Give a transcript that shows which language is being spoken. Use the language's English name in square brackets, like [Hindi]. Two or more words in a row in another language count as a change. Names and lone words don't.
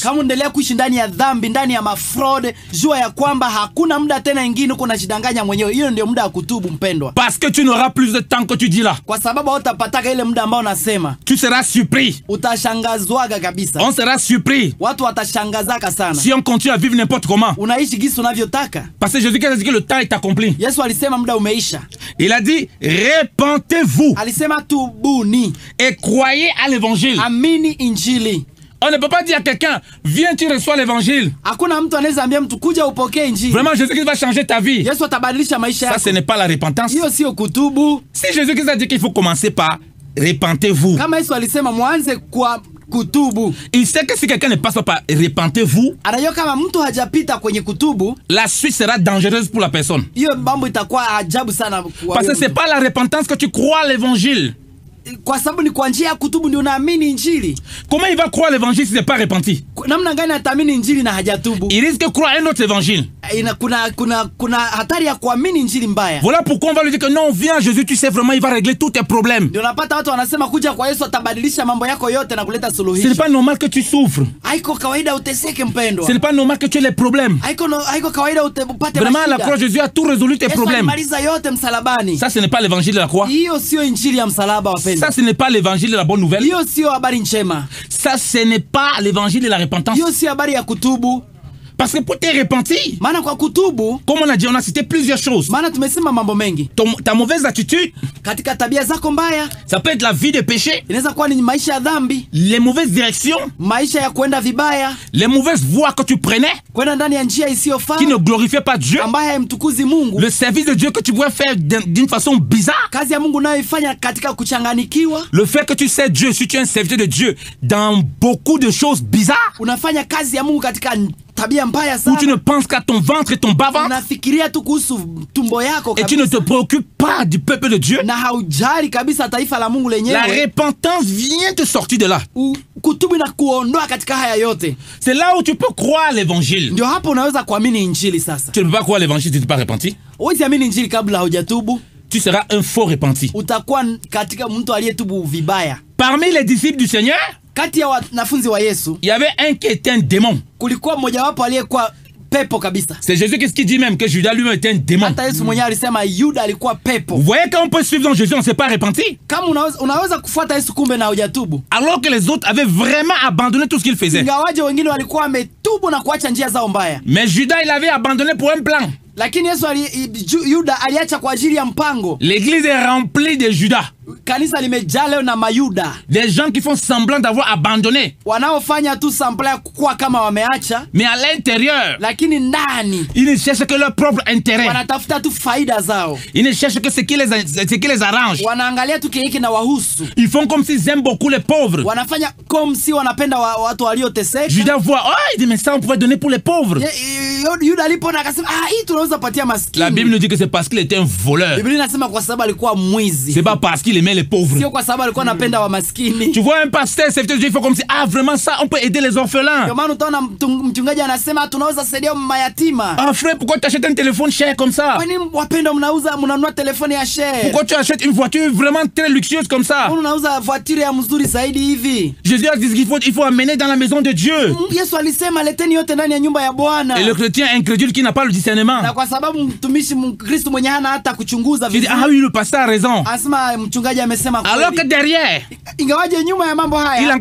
[Swahili] Kama unaendelea kuishi ndani ya dhambi, ndani ya mafraude, jua ya kwamba hakuna muda tena ingine, uko unajidanganya mwenyewe. Hiyo ndio muda wa kutubu mpendwa. [French] Parce que tu n'auras plus de temps que tu dis là. [Swahili] Kwa sababu hutapata ile muda ambao unasema. [French] Tu seras surpris. [Swahili] Utashangazwaga kabisa. [French] On sera surpris. [Swahili] Watu watashangazaka sana. [French] Si on continue à vivre n'importe comment. [Swahili] Unaishi gisi unavyotaka. [French] Parce que Jésus a dit que le temps est accompli. [Swahili] Yesu alisema muda umeisha. [French] Il a dit repentez-vous. [Swahili] Alisema tubuni. [French] Et croyez à l'évangile. [Swahili] Amini injili. [French] On ne peut pas dire à quelqu'un, viens tu reçois l'évangile. [Swahili] Hakuna mtu anaweza ambia mtu kuja upokee injili. [French] Vraiment Jésus-Christ va changer ta vie. [Swahili] Yesu atabadilisha maisha yako. [French] Ça ce n'est pas la repentance. [Swahili] Hiyo sio kutubu. [French] Si Jésus-Christ a dit qu'il faut commencer par repentez-vous. [Swahili] Kama Yesu alisema mwanze kwa kutubu. [French] Il sait que si quelqu'un ne passe pas par repentez-vous, [Swahili] anajua kama mtu hajapita kwenye kutubu, [French] la suite sera dangereuse pour la personne. [Swahili] Hiyo mambo itakuwa ajabu sana kwa. [French] Parce que c'est pas la repentance que tu crois à l'évangile. [Swahili] Kwa sababu ni kwa njia ya kutubu ndio unaamini injili. [French] Comment il va croire l'évangile si c'est pas repenti? [Swahili] Namna gani ataamini injili na hajatubu? [French] Il risque de croire un autre évangile. [Swahili] Kuna hatari ya kuamini injili mbaya. [French] Voilà pourquoi on va lui dire que non, viens à Jésus, tu sais vraiment il va régler tous tes problèmes. [Swahili] Ndio unapata watu wanasema kuja kwa Yesu atabadilisha mambo yako yote na kuleta suluhisho. [French] Ce n'est pas normal que tu souffres. [Swahili] Haiko kawaida uteseke mpendwa. [French] Ce n'est pas normal que tu aies les problèmes. [Swahili] Haiko kawaida upate [French] vraiment la croix Jésus a tout résolu tes problèmes. [Swahili] Maliza yote msalabani. [French] Ça ce n'est pas l'évangile de la croix. [Swahili] Hiyo sio injili ya msalaba wapendwa. [French] Ça ce n'est pas l'évangile de la bonne nouvelle. [Swahili] Hiyo sio habari njema. [French] Ça ce n'est pas l'évangile de la repentance. [Swahili] Hiyo sio habari ya kutubu. [French] Parce que pour te repentir, [Swahili] Maana kwa kutubu, [French] comme on a dit, on a cité plusieurs choses. [Swahili] maana tumesema mambo mengi. [French] Ta mauvaise attitude, [Swahili] Katika tabia zako mbaya, [French] ça peut être la vie de péché, [Swahili] inaweza kuwa ni maisha ya dhambi, [French] les mauvaises directions, [Swahili] maisha ya kwenda vibaya, [French] les mauvaises voies que tu prenais, [Swahili] kwenda ndani ya njia isiyofaa, [French] qui ne glorifiaient pas Dieu, [Swahili] ambaye haimtukuzi Mungu. [French] le service de Dieu que tu pouvais faire d'une façon bizarre, [Swahili] Kazi ya Mungu unayoifanya katika kuchanganikiwa, [French] le fait que tu sais Dieu, si tu es un serviteur de Dieu, dans beaucoup de choses bizarres, [Swahili] unafanya kazi ya Mungu katika tabia mbaya [French] où tu [Swahili] sana. [French] ne penses qu'à ton ventre et ton bas-ventre, [Swahili] Unafikiria tu kuhusu tumbo yako [French] et tu ne te [Swahili] kabisa, [French] préoccupes pas du peuple de Dieu, [Swahili] na haujali kabisa taifa la Mungu [French] la [Swahili] lenyewe. [French] repentance vient te sortir de là. [Swahili] Kutubu na kuondoa katika haya yote, [French] C'est là où tu peux croire l'évangile. [Swahili] ndio hapo unaweza kuamini injili. Sasa [French] Tu ne peux pas croire l'évangile si tu ne t'es pas repenti. [Swahili] huwezi amini injili kabla haujatubu. [French] Tu seras un faux repenti. [Swahili] Utakuwa katika mtu aliyetubu vibaya. [French] Parmi les disciples du Seigneur, [Swahili] Kati ya wanafunzi wa Yesu [French] il y avait un qui était un démon. [Swahili] kulikuwa mmojawapo aliyekuwa pepo kabisa. [French] C'est Jésus qui dit même que Judas lui-même était un démon. [Swahili] Hata Yesu mwenyewe alisema Yuda alikuwa pepo. [French] Vous voyez quand on peut suivre dans Jésus, on ne s'est pas repenti. [Swahili] Kama unaweza kufuata Yesu kumbe na hujatubu, [French] Alors que les autres avaient vraiment abandonné tout ce qu'ils faisaient. [Swahili] ingawaje wengine walikuwa wametubu na kuacha njia zao mbaya. [French] Mais Judas, il avait abandonné pour un plan. [Swahili] Lakini Yesu Yuda aliacha kwa ajili ya mpango. [French] L'église est remplie de Judas. [Swahili] Kanisa limejaa leo na Mayuda, [French] Des gens qui font semblant d'avoir abandonné. [Swahili] wanaofanya tu sampla ya kuwa kama wameacha, [French] Mais à l'intérieur, [Swahili] lakini ndani [French] ils ne cherchent que leur propre intérêt. [Swahili] wanatafuta tu faida zao, [French] Ils ne cherchent que ce qui les arrange. [Swahili] wanaangalia tu kile kinawahusu. [French] Ils font comme s'ils aiment beaucoup les pauvres. [Swahili] Wanafanya [French] comme si [Swahili] wanapenda watu walioteseka. [French] Judas voit, oh, il dit, mais ça on pourrait donner pour les pauvres. [Swahili] Yuda alipoona akasema, hii tunaweza patia [French] La [Swahili] maskini. [French] Bible nous dit que c'est parce qu'il était un voleur. [Swahili] Biblia inasema kwa sababu alikuwa mwizi, [French] C'est pas parce qu'il aimait les pauvres. [Swahili] sio kwa sababu alikuwa anapenda wa maskini. [French] Tu vois un pasteur, serviteur de Dieu, il faut comme si, ah vraiment ça, on peut aider les orphelins. [Swahili] Ndio maana utaona mchungaji anasema tunaweza saidia mayatima. [French] Ah frère, pourquoi tu achètes un téléphone cher comme ça? [Swahili] Kwani wapenda mnanunua telefoni ya share? [French] Pourquoi tu achètes une voiture vraiment très luxueuse comme ça? [Swahili] Mbona unauza voiture ya mzuri zaidi hivi? [French] Jésus a dit qu'il faut amener dans la maison de Dieu. [Swahili] Yesu alisema leteni yote ndani ya nyumba ya Bwana. [French] Et le chrétien incrédule qui n'a pas le discernement, [Swahili] Na kwa sababu mtumishi Mkristo mwenye hana hata kuchunguza [French] il dit, [Swahili] vizuri, [French] ah oui, le pasteur a raison. [Swahili] anasema mchungaji amesema [French] Alors que [Swahili] kweli. [French] derrière, [Swahili] Ingawaje nyuma ya mambo [French] il a [Swahili] haya